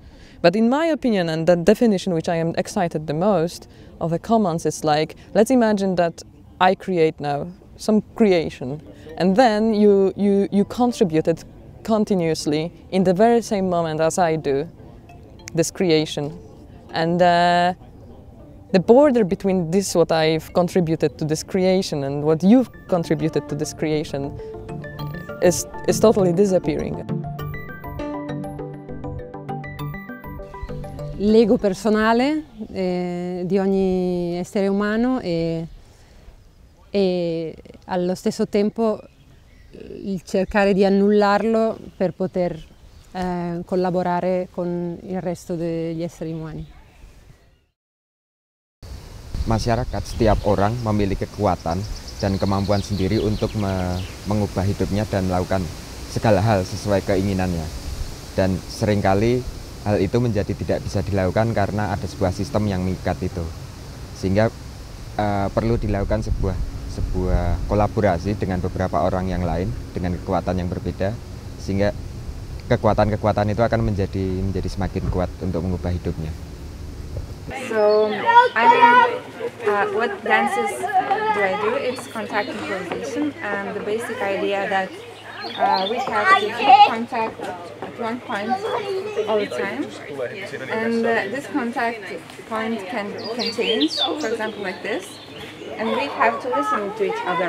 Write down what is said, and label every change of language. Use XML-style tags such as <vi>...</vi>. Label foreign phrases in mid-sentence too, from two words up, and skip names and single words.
<en>But in my opinion, and the definition which I am excited the most of the commons is like, let's imagine that I create now some creation, and then you contribute it continuously in the very same moment as I do this creation. And the border between this, what I've contributed to this creation, and what you've contributed to this creation is totally disappearing.</en> <it>L'ego personale di ogni essere umano e allo stesso tempo il cercare di annullarlo per poter collaborare con il resto degli esseri umani.</it> <id>Masyarakat, setiap orang memiliki kekuatan dan kemampuan sendiri untuk mengubah hidupnya dan melakukan segala hal sesuai keinginannya. Dan seringkali hal itu menjadi tidak bisa dilakukan karena ada sebuah sistem yang mengikat itu. Sehingga perlu dilakukan sebuah kolaborasi dengan beberapa orang yang lain dengan kekuatan yang berbeda, sehingga kekuatan-kekuatan itu akan menjadi semakin kuat untuk mengubah hidupnya.</id> <en>So, I mean, what dances do I do? It's contact improvisation, and the basic idea that we have to keep contact at one point all the time, and this contact point can change, for example like this, and we have to listen to each other.</en>